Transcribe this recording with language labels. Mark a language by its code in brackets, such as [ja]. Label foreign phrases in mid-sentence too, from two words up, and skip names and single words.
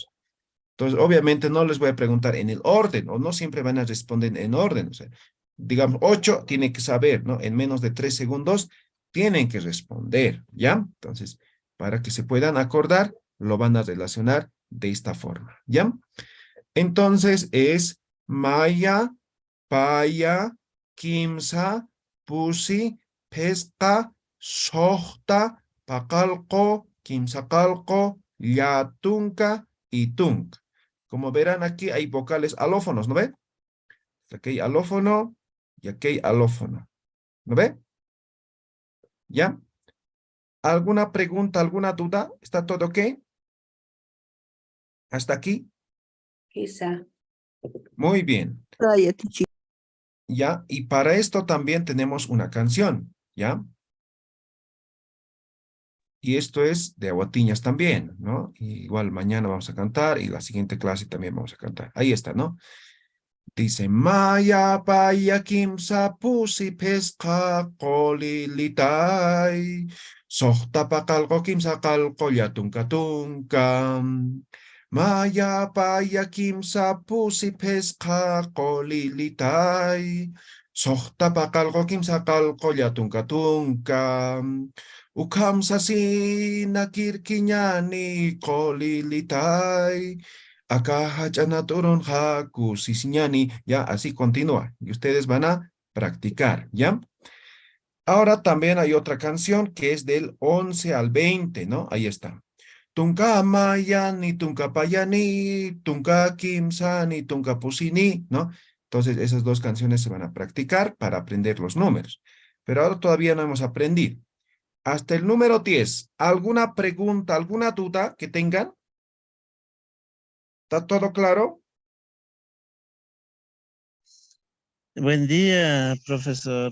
[es] Entonces, obviamente no les voy a preguntar en el orden, o no siempre van a responder en orden. O sea, digamos, 8 tiene que saber, ¿no? En menos de 3 segundos tienen que responder, ¿ya? Entonces, para que se puedan acordar, lo van a relacionar de esta forma, ¿ya? Entonces es [ay] maya, paya, kimsa, pusi, pesca, sohta, pacalco, quimsacalco, yatunca y tunc. [es] Como verán aquí hay vocales alófonos, ¿no ve? Aquí hay alófono y aquí hay alófono. ¿Lo ve? ¿Ya? ¿Alguna pregunta, alguna duda? ¿Está todo ok? ¿Hasta aquí? Quizá. Muy bien. [ay] Raya tichiri. [es] ¿Ya? Y para esto también tenemos una canción, ¿ya? Y esto es de Aguatiñas también, ¿no? Y igual mañana vamos a cantar y la siguiente clase también vamos a cantar. Ahí está, ¿no? Dice, [ay] Maya paya kimsa pusi pesca kolilitai. Sohta pakalko kimsa kalko yatunka tunka. Maya paya kimsa pusi pesca kolilitai. Sohta pakalko kimsa kalko yatunka tunka. Ukam sasina kirkiñani kolilitai. Acá hachana turun haku sisiñani, [es] ya así continúa. Y ustedes van a practicar, ¿ya? Ahora también hay otra canción que es del 11 al 20, ¿no? Ahí está. [ay] Tunka mayani, tunka payani, tunka kimsani, tunka pusini, [es] ¿no? Entonces esas dos canciones se van a practicar para aprender los números. Pero ahora todavía no hemos aprendido. Hasta el número 10, ¿alguna pregunta, alguna duda que tengan? ¿Está todo claro? Buen día, profesor.